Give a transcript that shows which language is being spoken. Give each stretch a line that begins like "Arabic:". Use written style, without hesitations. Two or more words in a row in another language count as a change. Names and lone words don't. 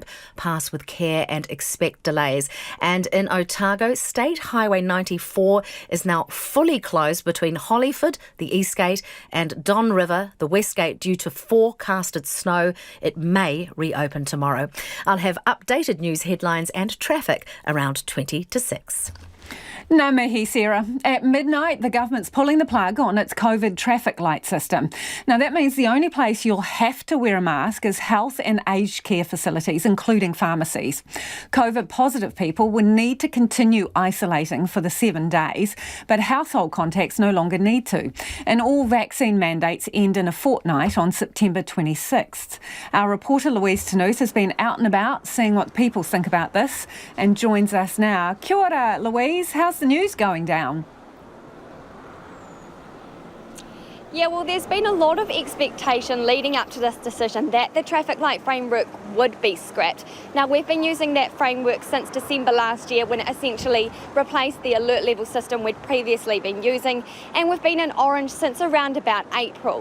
English: Pass with care and expect delays. And in Otago, State Highway 94 is now fully closed between Hollyford, the East Gate, and Don River, the West Gate, due to forecasted snow. It may reopen tomorrow. I'll have updated news headlines and traffic around 20 to 6.
Māori: Ngā mihi, Sarah.
English: At midnight, the government's pulling the plug on its COVID traffic light system. Now, that means the only place you'll have to wear a mask is health and aged care facilities, including pharmacies. COVID-positive people will need to continue isolating for the 7 days, but household contacts no longer need to. And all vaccine mandates end in a fortnight on September 26th. Our reporter Louise Tanous has been out and about seeing what people think about this and joins us now.
Māori: Kia ora, Louise.
English: How's the news going down? Yeah, well, there's been a lot of expectation leading up to this decision that the traffic light framework would be scrapped. Now, we've been using that framework since December last year, when it essentially replaced the alert level system we'd previously been using, and we've been in orange since around about April.